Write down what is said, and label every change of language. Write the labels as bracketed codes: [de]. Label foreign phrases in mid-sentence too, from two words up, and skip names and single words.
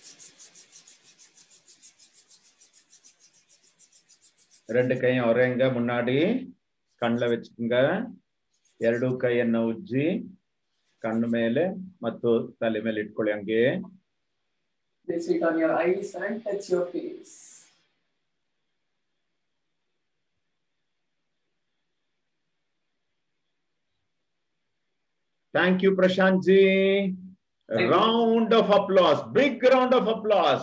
[ta] ரெண்டு கையும் ஒரேங்க முன்னாடி ಕಣ್ಣ வெச்சுக்குங்க. [kn] ಎರಡು ಕೈಯನ್ನ ಉಜ್ಜಿ ಕಣ್ಣು ಮೇಲೆ ಮತ್ತು ತಲೆ ಮೇಲೆ ಇಟ್ಕೊಳ್ಳಿ. ಹಂಗೆ [en] Place it on your eyes and touch your face. Thank you, Prashant ji. Round of applause. Big round of applause.